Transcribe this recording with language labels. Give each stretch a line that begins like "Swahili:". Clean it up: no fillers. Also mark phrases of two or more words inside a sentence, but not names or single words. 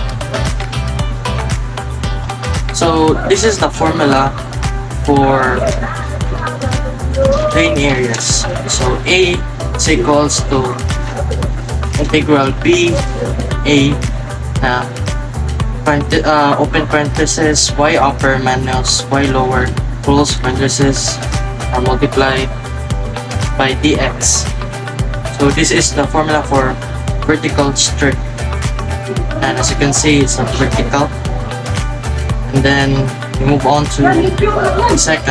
English: So this is the formula for plane areas. So A is equals to integral B A open parenthesis y upper minus y lower close parenthesis multiplied by dx. So this is the formula for vertical strip, and as you can see, it's a vertical. And then we move on to the second.